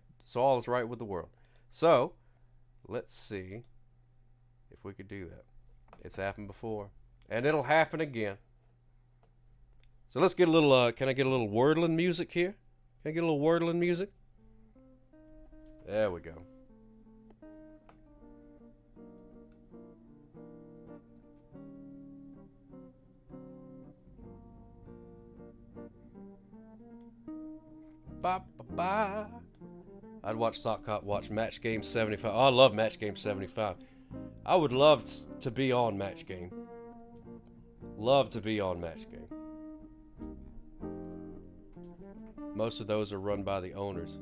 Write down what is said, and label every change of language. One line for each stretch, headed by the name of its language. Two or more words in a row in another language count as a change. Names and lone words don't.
English: So all is right with the world. So, let's see if we could do that. It's happened before. And it'll happen again. So let's get a little, can I get a little wordling music here? Can I get a little wordling music? There we go. Ba, ba, ba. I'd watch Sock Cop watch Match Game 75. Oh, I love Match Game 75. I would love to be on Match Game. Love to be on Match Game. Most of those are run by the owners.